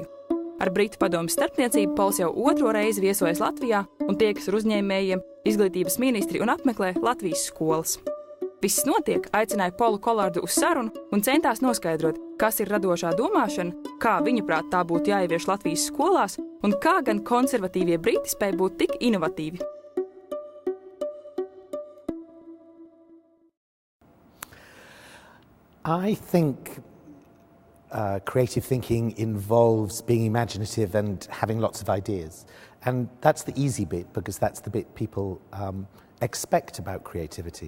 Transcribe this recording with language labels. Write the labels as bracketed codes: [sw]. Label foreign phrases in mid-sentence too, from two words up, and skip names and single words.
[lv] Ar Britu padomes starpniecību Pols jau otro reizi viesojas Latvijā un tiekas ar uzņēmējiem, izglītības ministri un apmeklē Latvijas skolas. Viss notiek, aicināja Polu Kolardu uz sarunu un centās noskaidrot, kas ir radošā domāšana, kā viņaprāt tā būtu jāievieš Latvijas skolās un kā gan konservatīvie briti spēj būt tik inovatīvi. [en] I think creative thinking involves being imaginative and having lots of ideas. And that's the easy bit, because that's the bit people expect about creativity.